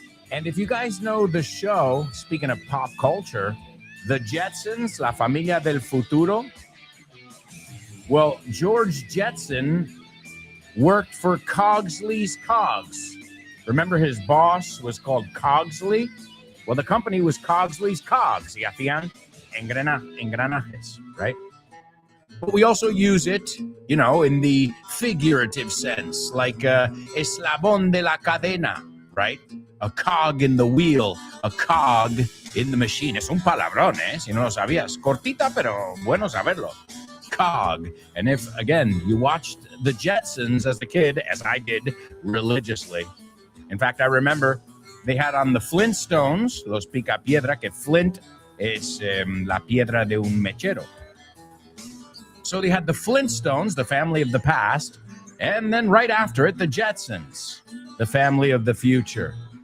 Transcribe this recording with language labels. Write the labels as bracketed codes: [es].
[en] And if you guys know the show, speaking of pop culture, The Jetsons, La Familia del Futuro. Well, George Jetson worked for Cogsley's Cogs. Remember his boss was called Cogsley? Well, the company was Cogsley's Cogs. [es] Y hacían engranajes, right? [en] But we also use it, you know, in the figurative sense, like [es] eslabón de la cadena, [en] right? A cog in the wheel, a cog in the machine. [es] Es un palabrón, si no lo sabías. Cortita, pero bueno saberlo. [en] Cog. And if, again, you watched The Jetsons as a kid, as I did religiously. In fact, I remember they had on the Flintstones, [es] los picapiedra, que Flint es la piedra de un mechero. [en] So they had the Flintstones, the family of the past, and then right after it, the Jetsons, the family of the future.